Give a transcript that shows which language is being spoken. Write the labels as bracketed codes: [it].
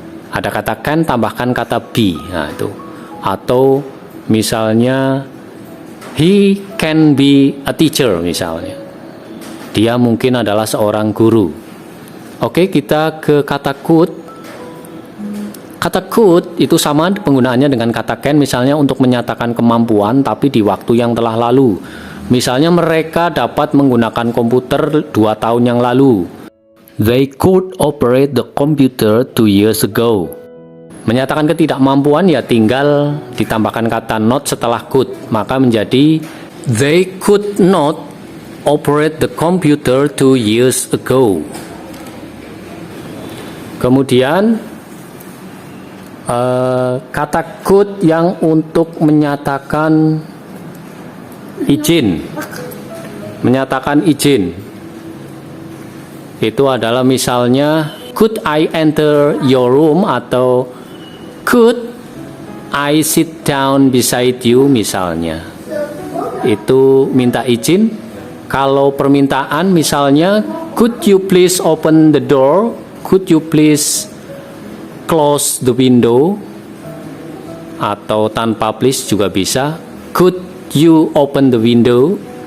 [id] Ada kata can tambahkan kata be. Nah, itu. Atau misalnya [en] he can be a teacher, [id] misalnya dia mungkin adalah seorang guru. Oke, kita ke kata could. Kata could itu sama penggunaannya dengan kata can, misalnya untuk menyatakan kemampuan tapi di waktu yang telah lalu. Misalnya mereka dapat menggunakan komputer 2 tahun yang lalu. [en] They could operate the computer 2 years ago. [id] Menyatakan ketidakmampuan ya tinggal ditambahkan kata not setelah could, maka menjadi [en] they could not operate the computer 2 years ago. [id] Kemudian kata could yang untuk menyatakan izin, menyatakan izin itu adalah misalnya [en] could I enter your room [id] atau [en] could I sit down beside you [id] misalnya. Itu minta izin. Kalau permintaan misalnya [en] could you please open the door? Could you please close the window? [id] Atau tanpa please juga bisa. [en] Could you open the window?